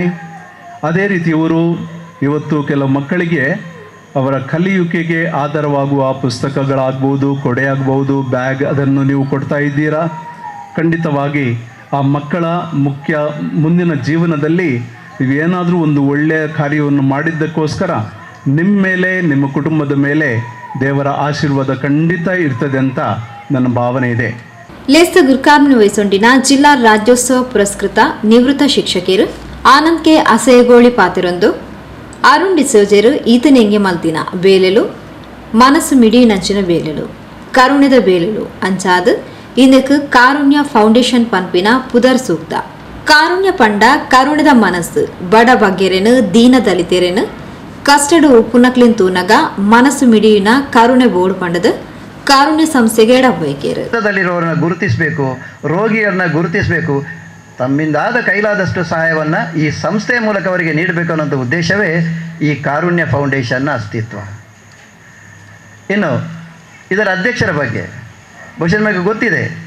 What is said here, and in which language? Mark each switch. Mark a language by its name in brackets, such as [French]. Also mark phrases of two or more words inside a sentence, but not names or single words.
[Kannada] ಅದೇ ರೀತಿ ಇವರು ಇವತ್ತು ಕೆಲವು ಮಕ್ಕಳಿಗೆ ಅವರ ಕಲಿಯುವಿಕೆಗೆ ಆಧಾರವಾಗುವ ಪುಸ್ತಕಗಳಾಗ್ಬೋದು, ಕೊಡೆ ಆಗ್ಬೋದು, ಬ್ಯಾಗ್ ಅದನ್ನು ನೀವು ಕೊಡ್ತಾ ಇದ್ದೀರಾ. ಖಂಡಿತವಾಗಿ ಆ ಮಕ್ಕಳ ಮುಂದಿನ ಜೀವನದಲ್ಲಿ ನೀವೇನಾದರೂ ಒಂದು ಒಳ್ಳೆಯ ಕಾರ್ಯವನ್ನು ಮಾಡಿದ್ದಕ್ಕೋಸ್ಕರ ನಿಮ್ಮ ಮೇಲೆ ನಿಮ್ಮ ಕುಟುಂಬದ ಮೇಲೆ ದೇವರ ಆಶೀರ್ವಾದ ಖಂಡಿತ ಇರ್ತದೆ ಅಂತ ನನ್ನ ಭಾವನೆ ಇದೆ. [Tulu] ಲೇಸ್ತ ಗುರ್ಕಾರ್ಮಿನ ವಯಸ್ಸೊಂಡಿನ ಜಿಲ್ಲಾ ರಾಜ್ಯೋತ್ಸವ ಪುರಸ್ಕೃತ ನಿವೃತ್ತ ಶಿಕ್ಷಕರು ಆನಂದ್ ಕೆ ಅಸೈಗೋಳಿ ಪಾತಿರೊಂದು ಅರುಣ್ ಡಿಸೋಜರು ಈತನೆಂಗೆ ಮಲ್ತಿನ ಬೇಲೆಲು ಮನಸ್ಸು ಮಿಡಿ ನಂಚಿನ ಬೇಲೆಲು ಕರುಣ್ಯದ ಬೇಲೆಲು ಅಂಚಾದ ಇದಕ್ಕೆ ಕಾರುಣ್ಯ ಫೌಂಡೇಶನ್ ಪಂಪಿನ ಪುದರ್ ಸೂಕ್ತ ಕಾರುಣ್ಯ ಪಂಡ ಕರುಣದ ಮನಸ್ಸು ಬಡ ಬಗ್ಗೆರೆನು ದೀನ ದಲಿತೆರೆನು ಕಷ್ಟಡು ಉಪ್ಪುನಕ್ಲಿನ್ ತೂನಗ ಮನಸ್ಸು ಮಿಡಿಯಿನ ಕರುಣೆ ಬೋರ್ಡ್ ಪಂಡದ ಕಾರುಣ್ಯ ಸಂಸ್ಥೆಗೆ [Kannada] ಎಡಬಯಕೆರಲ್ಲಿರೋರನ್ನ ಗುರುತಿಸಬೇಕು, ರೋಗಿಯರನ್ನ ಗುರುತಿಸಬೇಕು, ತಮ್ಮಿಂದಾದ ಕೈಲಾದಷ್ಟು ಸಹಾಯವನ್ನು ಈ ಸಂಸ್ಥೆಯ ಮೂಲಕ ಅವರಿಗೆ ನೀಡಬೇಕು ಅನ್ನೋ ಉದ್ದೇಶವೇ ಈ ಕಾರುಣ್ಯ ಫೌಂಡೇಶನ್ನ ಅಸ್ತಿತ್ವ. ಇನ್ನು ಇದರ ಅಧ್ಯಕ್ಷರ ಬಗ್ಗೆ ಬಹುಶಃ ನಿಮಗೆ ಗೊತ್ತಿದೆ.